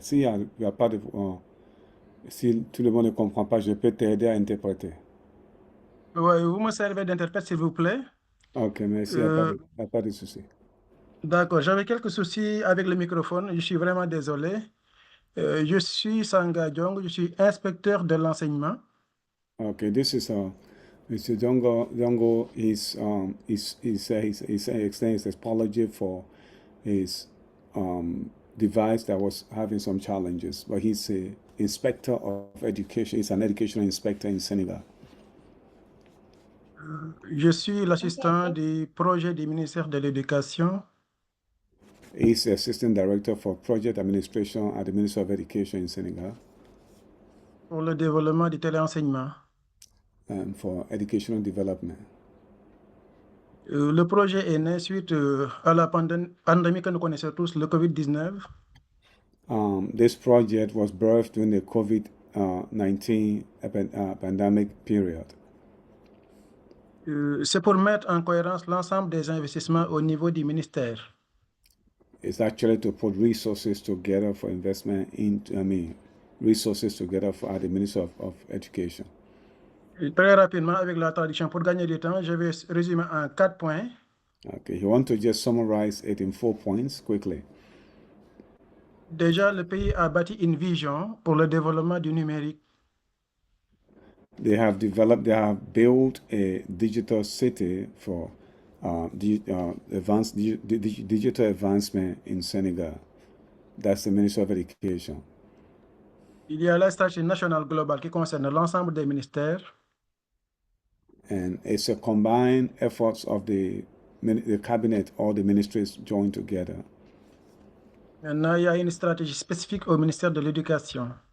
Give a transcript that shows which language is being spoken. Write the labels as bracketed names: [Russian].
[French] S'il y a pas de, si tout le monde ne comprend pas, je peux t'aider à interpréter. Oui, vous me servez d'interprète, s'il vous plaît. Ok, merci, il n'y a pas de souci. D'accord, j'avais quelques soucis avec le microphone, je suis vraiment désolé. Je suis Sanga Diong, je suis inspecteur de l'enseignement. [English] Okay, this is Mr. Jongo is extending his apology for his device that was having some challenges, but he's an inspector of education. He's an educational inspector in Senegal. [French] Je suis l'assistant du projet du ministère de l'Éducation. [English] He's the assistant director for project administration at the Ministry of Education in Senegal. [French] Pour le développement du téléenseignement. [English] For educational development. [French] Le projet est né suite à la pandémie que nous connaissons tous, le COVID-19. [English] This project was birthed during the COVID-19 pandemic period. [French] C'est pour mettre en cohérence l'ensemble des investissements au niveau du ministère. [English] It's actually to put resources together for investment resources together at the Ministry of Education. [French] Très rapidement, avec la traduction, pour gagner du temps, je vais résumer en 4 points. [English] Okay, you want to just summarize it in 4 points quickly. [French] Déjà, le pays a bâti une vision pour le développement du numérique. [English] They have built a digital city for advanced digital advancement in Senegal. That's the Ministry of Education. [French] Il y a la stratégie nationale globale qui concerne l'ensemble des ministères. [English] And it's a combined efforts of the cabinet, all the ministries joined together. [French] Maintenant, il y a une stratégie spécifique au ministère de l'Éducation.